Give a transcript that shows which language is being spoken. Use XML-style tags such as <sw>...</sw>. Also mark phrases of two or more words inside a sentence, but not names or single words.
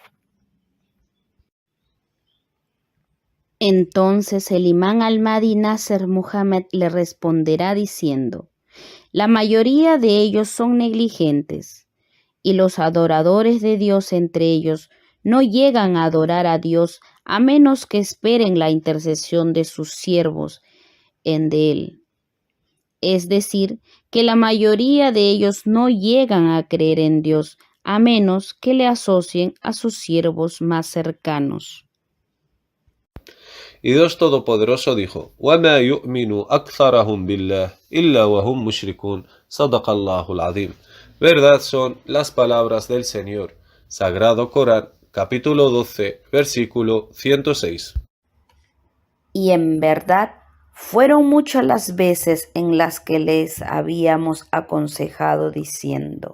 <es>Entonces el imán al-Mahdi Nasser Muhammad le responderá diciendo, la mayoría de ellos son negligentes, y los adoradores de Dios entre ellos no llegan a adorar a Dios a menos que esperen la intercesión de sus siervos en de él. Es decir, que la mayoría de ellos no llegan a creer en Dios a menos que le asocien a sus siervos más cercanos. Y Dios Todopoderoso dijo,</es> <ar>وَمَا يُؤْمِنُ أَكْثَرَهُمْ بِاللَّهِ إِلَّا وَهُمْ مُشْرِكُونَ صَدَقَ اللَّهُ الْعَظِيمُ.</ar> <es>Verdad son las palabras del Señor. Sagrado Corán, capítulo 12, versículo 106. Y en verdad, fueron muchas las veces en las que les habíamos aconsejado diciendo,</es>